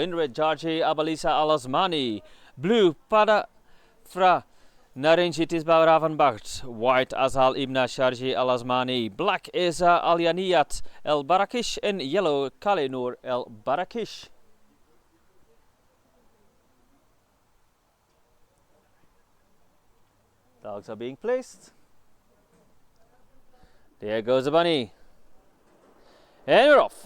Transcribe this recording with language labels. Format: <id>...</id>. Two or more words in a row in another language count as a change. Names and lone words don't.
<en>In red, Georgi Abalisa Al Asmani, blue Padafra Narenji Tisba Ravanbacht, white Azal Ibna Sharji Al Asmani, black Eza Al Yaniyat El Barakish, and yellow Kalenur El Barakish. Dogs are being placed. There goes the bunny. And we're off.</en>